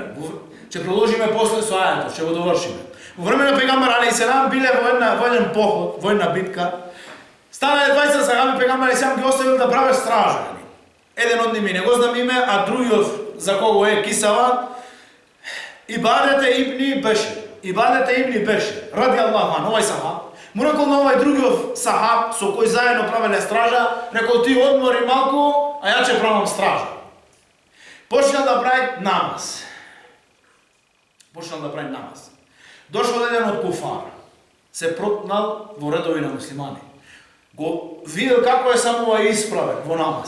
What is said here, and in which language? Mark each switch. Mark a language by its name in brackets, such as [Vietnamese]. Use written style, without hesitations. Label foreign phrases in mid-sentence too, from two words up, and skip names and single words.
[Macedonian] Ќе продолжиме после со ајатот, ќе го довршиме. Во време на пегамбар алейхиселам биле во еден поход, војна битка. Станале 20 сахаби, пегамбар алейхиселам ги оставил да прават стража. Еден од ними не го знам име, а другиот за кого е Кисава, Ибадете ибни Бешир. Ибадете ибни Бешир. [Arabic] رضي الله, [Macedonian] овај сахаб. Му рекол на овај другиот сахаб, со кој заедно правеле стража, рекол ти одмори малку, а ја ќе правам стража. Почнал да прави намаз. Дошол еден од куфар. Се протнал во редови на муслимани. Го видел како е само овај исправен во намаз.